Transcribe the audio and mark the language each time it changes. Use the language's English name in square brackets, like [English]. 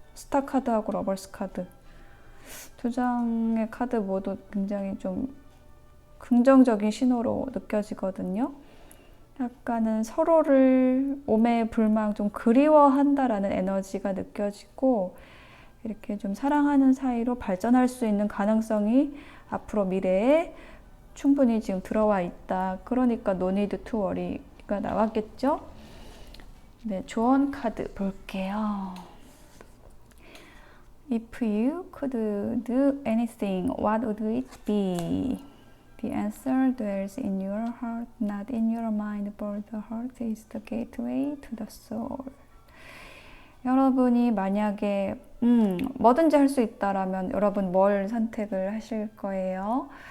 [Korean] 스타 카드하고 러버스 카드. 두 장의 카드 모두 굉장히 좀 긍정적인 신호로 느껴지거든요. 약간은 서로를 오매불망 좀 그리워한다라는 에너지가 느껴지고, 이렇게 좀 사랑하는 사이로 발전할 수 있는 가능성이 앞으로 미래에 충분히 지금 들어와 있다. 그러니까 [English] no need to worry [Korean] 가 나왔겠죠? 네, 조언 카드 볼게요. [English] If you could do anything, what would it be? The answer dwells in your heart, not in your mind, but the heart is the gateway to the soul. [Korean] 여러분이 만약에 뭐든지 할 수 있다라면 여러분 뭘 선택을 하실 거예요?